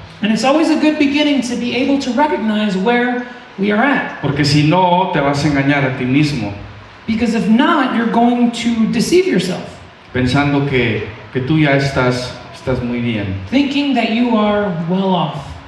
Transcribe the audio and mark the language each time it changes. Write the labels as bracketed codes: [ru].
[en] And it's always a good beginning to be able to recognize where we are at. [es] Porque si no, te vas a engañar a ti mismo, [en] Because if not, you're going to deceive yourself, [es] pensando que tú ya estás muy bien. [en] thinking that you are well off.